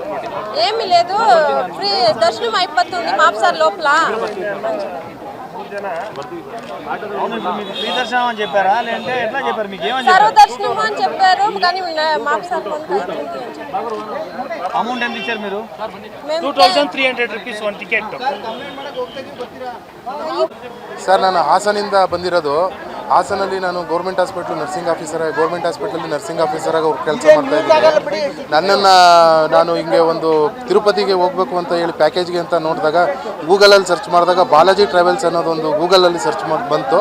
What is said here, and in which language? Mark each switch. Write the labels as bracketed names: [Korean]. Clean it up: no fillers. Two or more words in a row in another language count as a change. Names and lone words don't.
[Telugu] ఏమి లేదు, ఫ్రీ దర్శనం అయిపోతుంది మాప్సార్ లోపల. ఫ్రీ దర్శనం అని చెప్పారా లేదంటే ఎట్లా చెప్పారు? మీకు ఏమని సర్వ దర్శనం అని చెప్పారు కానీ మాప్సార్ అమౌంట్ ఎంత ఇచ్చారు మీరు? [Kannada] 2300 rupees ಒಂದು ಟಿಕೆಟ್. ಸರ್, ನಾನು ಹಾಸನಿಂದ ಬಂದಿರೋದು. ಹಾಸನಲ್ಲಿ ನಾನು [English] government hospital nursing [Kannada] ಆಫೀಸರಾಗಿ ಅವ್ರು ಕೆಲಸ ಮಾಡ್ತಾ ಇದ್ದೀನಿ. ನಾನು ಹಿಂಗೆ ಒಂದು ತಿರುಪತಿಗೆ ಹೋಗಬೇಕು ಅಂತ ಹೇಳಿ ಪ್ಯಾಕೇಜ್ಗೆ ಅಂತ ನೋಡಿದಾಗ ಗೂಗಲಲ್ಲಿ ಸರ್ಚ್ ಮಾಡಿದಾಗ ಬಾಲಾಜಿ ಟ್ರಾವೆಲ್ಸ್ ಅನ್ನೋದೊಂದು ಗೂಗಲಲ್ಲಿ ಸರ್ಚ್ ಮಾಡಿ ಬಂತು.